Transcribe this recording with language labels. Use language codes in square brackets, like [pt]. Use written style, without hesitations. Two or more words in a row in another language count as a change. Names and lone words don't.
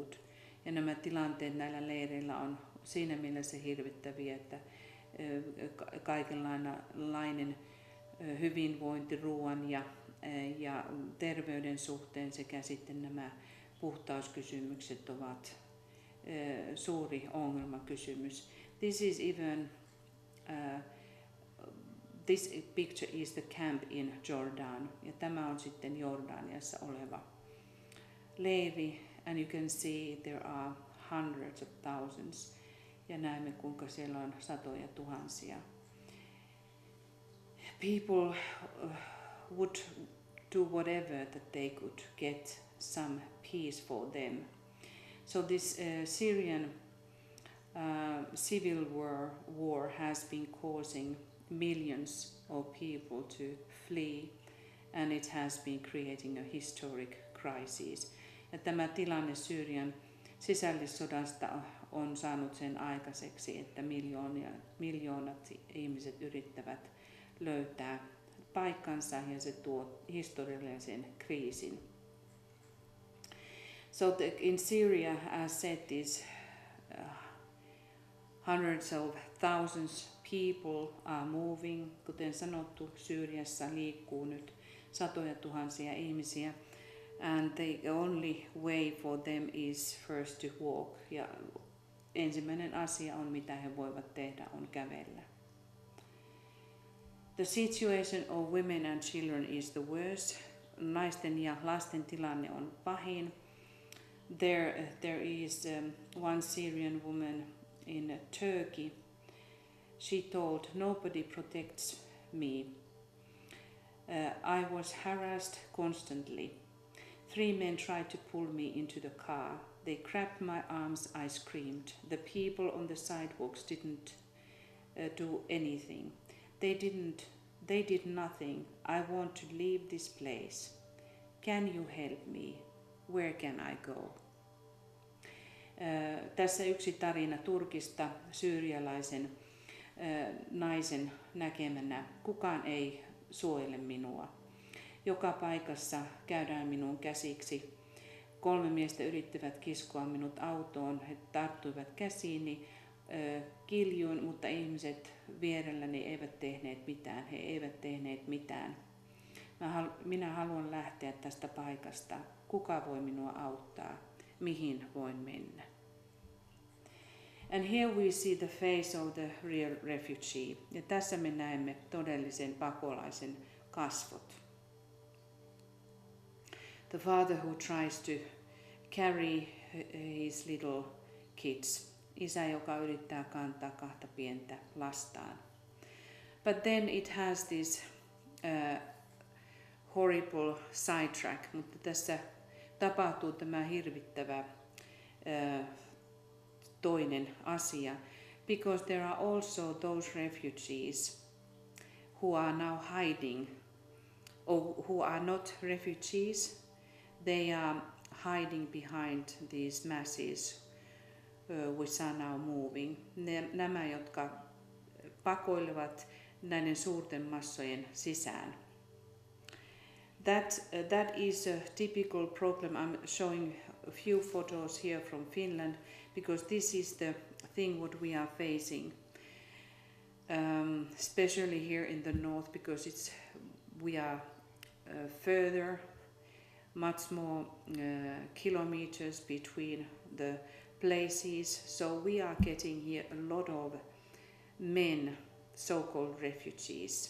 [fi] Ja nämä tilanteet näillä leireillä on siinä mielessä hirvittäviä, että kaikenlainen hyvinvointi, ruoan ja terveyden suhteen sekä sitten nämä puhtauskysymykset ovat suuri ongelmakysymys. [en] This picture is the camp in Jordan, [fi] ja tämä on sitten Jordaniassa oleva leiri, [en] and you can see there are hundreds of thousands, [fi] ja näemme kuinka siellä on satoja tuhansia. [en] People would do whatever that they could get some peace for them. So this Syrian civil war has been causing millions of people to flee, and it has been creating a historic crisis. [fi] Ja tämä tilanne Syyrian sisällissodasta on saanut sen aikaiseksi, että miljoonat ihmiset yrittävät löytää paikkansa, ja se tuo historiallisen kriisin. [en] So in Syria, as said, these hundreds of thousands people are moving. [fi] Kuten sanottu, Syyriassa liikkuu nyt satoja tuhansia ihmisiä. [en] And the only way for them is first to walk. [fi] Ja ensimmäinen asia on, mitä he voivat tehdä, on kävellä. [en] The situation of women and children is the worst. [fi] Naisten ja lasten tilanne on pahin. [en] There is one Syrian woman in Turkey. She told, "Nobody protects me. I was harassed constantly. 3 men tried to pull me into the car. They grabbed my arms, I screamed. The people on the sidewalks didn't do anything. They did nothing. I want to leave this place. Can you help me? Where can I go?" [fi] Tässä yksi tarina Turkista syyrialaisen naisen näkemänä. Kukaan ei suojele minua. Joka paikassa käydään minun käsiksi. 3 miestä yrittivät kiskoa minut autoon. He tarttuivat käsiini, kiljuin, mutta ihmiset vierelläni eivät tehneet mitään. He eivät tehneet mitään. Minä haluan lähteä tästä paikasta. Kuka voi minua auttaa? Mihin voin mennä? [en] And here we see the face of the real refugee. [fi] Ja tässä me näemme todellisen pakolaisen kasvot. [en] The father who tries to carry his little kids. [fi] Isä, joka yrittää kantaa 2 pientä lastaan. [en] But then it has this horrible sidetrack, [fi] mutta tässä tapahtuu tämä hirvittävä toinen asia. [en] because there are also those refugees who are now hiding, or who are not refugees, they are hiding behind these masses which are now moving. [fi] Nämä, jotka pakoilevat näiden suurten massojen sisään. [en] That is a typical problem. I'm showing a few photos here from Finland because this is the thing what we are facing, especially here in the north, because we are further, much more kilometers between the places, so we are getting here a lot of men, so-called refugees.